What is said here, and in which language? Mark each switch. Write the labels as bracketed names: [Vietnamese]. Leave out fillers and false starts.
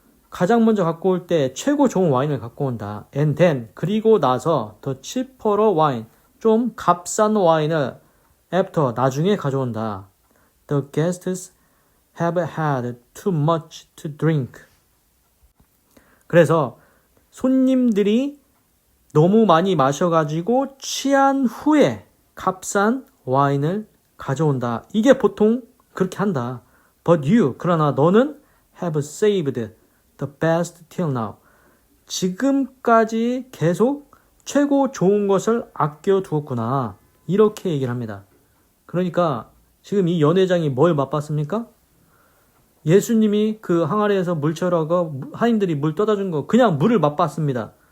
[Korean] 가장 먼저 갖고 올 때 최고 좋은 와인을 갖고 온다. [English] And then [Korean] 그리고 나서 [English] the cheaper wine [Korean] 좀 값싼 와인을 after 나중에 가져온다. [English] The guests have had too much to drink. [Korean] 그래서 손님들이 너무 많이 마셔가지고 취한 후에 값싼 와인을 가져온다. 이게 보통 그렇게 한다. [English] But you, [Korean] 그러나 너는 [English] have saved the best till now. [Korean] 지금까지 계속 최고 좋은 것을 아껴두었구나. 이렇게 얘기를 합니다. 그러니까 지금 이 연회장이 뭘 맛봤습니까? 예수님이 그 항아리에서 물 채우라고 하인들이 물 떠다 준 거 그냥 물을 맛봤습니다.